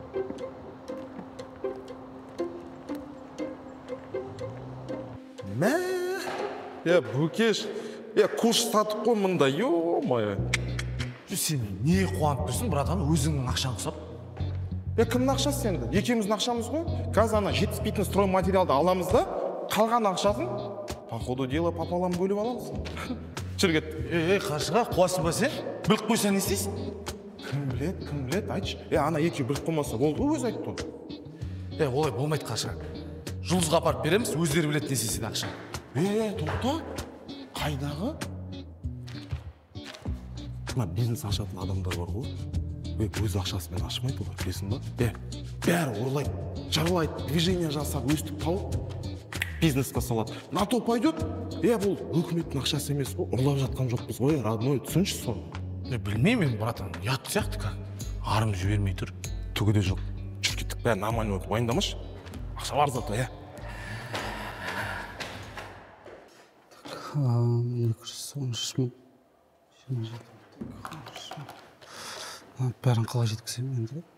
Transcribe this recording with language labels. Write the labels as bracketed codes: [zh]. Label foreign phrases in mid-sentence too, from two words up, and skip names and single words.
[kk] Бөкеш. Куш сатып қой мұнда, ё-мое. Сен не қуанып тұрсың, братан, өзіңнің ақшаң құсап? Кімнің ақшасы сенді? Екеуміздің ақшамыз ғой. Қазір ана жетіспейтін стройматериалды аламыз да, қалған ақшасын [ru] по ходу дела [kk] пополам бөліп аламыз. Жүр кет. Қаршыға, қуасың ба сен? Біліп қойсаң не істейсің? Кім білет, айтшы. Ана екеу біліп қоймаса болды, өз айтты ғой. Олай болмайды Қаршыға. Жұлдызға апарып береміз, өздері біледі не істесе ақша. Тоқта. Қайдағы? Мына бизнес ашатын адамдар бар ғой. Өз ақшасымен ашмайды олар, білесің ба? Бәрі ұрлайды, жарлайды, движение жасап, өстіп тауып, бизнесқа салады. [ru] На то пойдет, [kk] бұл өкіметтің ақшасы емес, ұрлап жатқан жоқпыз ғой, родной, түсінші соны. Білмеймін, братан, ұят сияқты ка. Арым жібермей тұр. Түгі де жоқ. Жүр кеттік, бәрі нормально өтіп, уайымдамашы. Ақша бар зато, Бәрін қалай жеткізем енді?